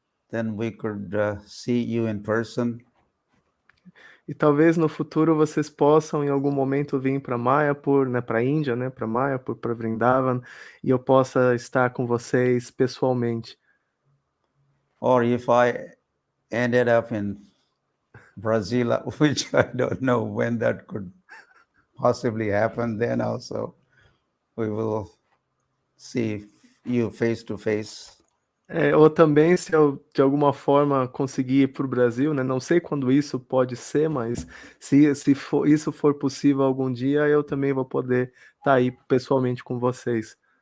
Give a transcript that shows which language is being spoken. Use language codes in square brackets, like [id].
[en] Then we could see you in person. [pt] E talvez no futuro vocês possam em algum momento vir para Mayapur, né, para a Índia, né, para Mayapur, para Vrindavan, e eu possa estar com vocês pessoalmente. [en] Or if I ended up in Brazil, which I don't know when that could possibly happen, then also we will see you face to face. [pt] Ou também, se eu de alguma forma conseguir ir para o Brasil, né? Não sei quando isso pode ser, mas se isso for possível algum dia, eu também vou poder estar aí pessoalmente com vocês.